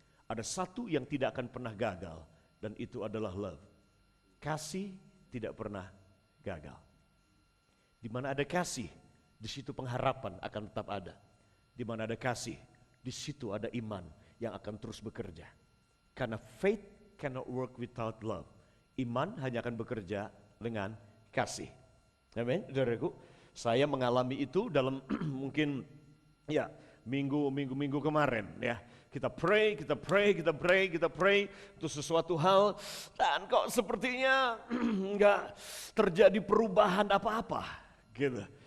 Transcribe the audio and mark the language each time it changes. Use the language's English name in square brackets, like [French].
[Indonesian] Ada satu yang tidak akan pernah gagal. Dan itu adalah love. Kasih tidak pernah gagal. Di mana ada kasih, di situ pengharapan akan tetap ada. Di mana ada kasih, di situ ada iman yang akan terus bekerja. [English] Karena faith cannot work without love. [Indonesian] Iman hanya akan bekerja dengan kasih. Amin, saudaraku. Saya mengalami itu dalam mungkin ya minggu kemarin ya. Kita pray, kita pray, kita pray, kita pray untuk sesuatu hal, dan kok sepertinya nggak terjadi perubahan apa-apa, gitu.